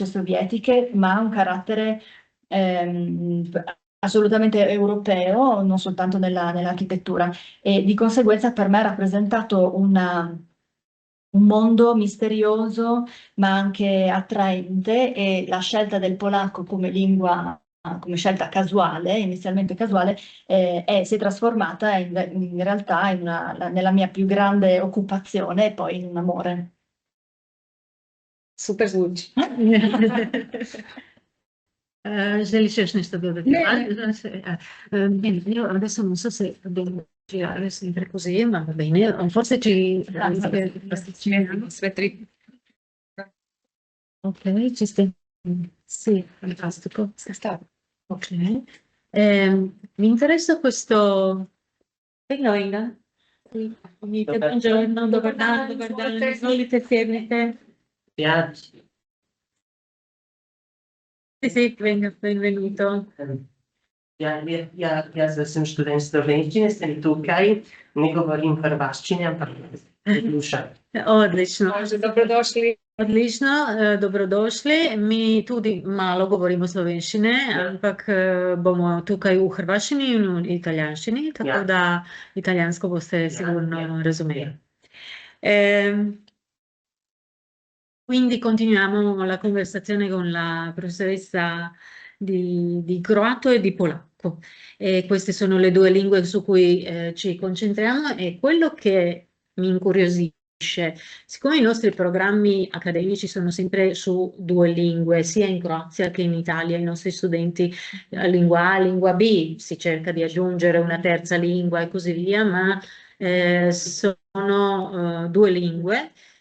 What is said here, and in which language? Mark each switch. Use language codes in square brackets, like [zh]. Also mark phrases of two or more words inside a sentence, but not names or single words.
[it] sovietiche, ma ha un carattere assolutamente europeo, non soltanto nell'architettura, e di conseguenza per me ha rappresentato un mondo misterioso ma anche attraente, e la scelta del polacco come lingua, come scelta casuale, inizialmente casuale, si è trasformata in realtà nella mia più grande occupazione e poi in un amore. [hr] Super zvuči. Želiš još nešto dodati? Ne. [it] Bene, io adesso non so se dobbiamo girare sempre così, ma va bene, forse ci [hr] Sve tri. [it] Ok, ci stai? Sì, fantastico. Ok. Mi interessa questo... Inga. Buongiorno, [hr] dobar dan, izvolite, sjednite. [it] Sì, benvenuto. [sl] Jaz sem študent slovenščine, sem tukaj, ne govorim hrvaščine, ampak poslušam. [hr] Odlično. Dobrodošli. Odlično, dobrodošli. [sl] Mi tudi malo govorimo slovenščine, ampak bomo tukaj v hrvaščini in v italijanščini, tako da italijansko boste sigurno razumeli. [it] Quindi continuiamo la conversazione con la professoressa di croato e di polacco. E queste sono le due lingue su cui ci concentriamo, e quello che mi incuriosisce, siccome i nostri programmi accademici sono sempre su due lingue, sia in Croazia che in Italia, i nostri studenti lingua A, lingua B, si cerca di aggiungere una terza lingua e così via, ma sono due lingue.